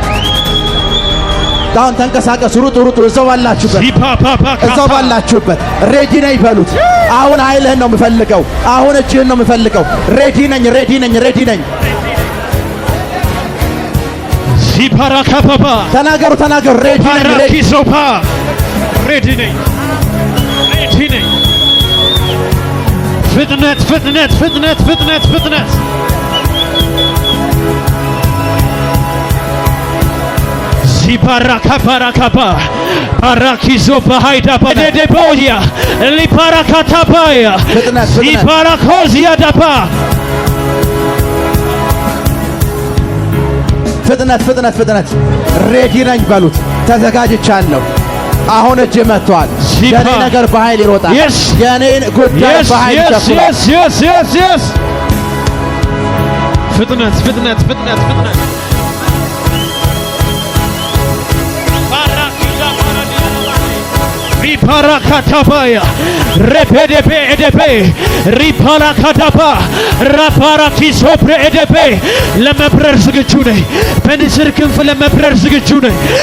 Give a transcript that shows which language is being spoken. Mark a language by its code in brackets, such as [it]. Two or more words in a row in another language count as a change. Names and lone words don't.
[am] ዳውን ተንቀሳቀሱ፣ ሩጡ፣ እዛው ባላችሁበት ሬዲ ነኝ በሉት። አሁን ኃይልህን ነው የምፈልገው። አሁን እጅህን ነው የምፈልገው። ሬዲ ነኝ። Ziparakapapa. ተናገሩ። ሬዲ ነኝ። Parakisopa. Ready ነኝ። ፍጥነት Ziparakapa. Parakisopa haidapa. Dedeboya. Liparakatapaya. Ziparakozia dapa. ፍጥነት ሬዲ ነኝ በሉት። ተዘጋጅቻለሁ። አሁን እጅ መጥቷል። የኔ ነገር በኃይል ይሮጣል። የኔ ጉዳይ በኃይል ይሸፍናል። Yes. ፍጥነት Riparakatapaya Repedepe edepe Riparakatapa Raparakisopre edepe ለመብረር ዝግጁ ነኝ። በንስር ክንፍ ለመብረር ዝግጁ ነኝ።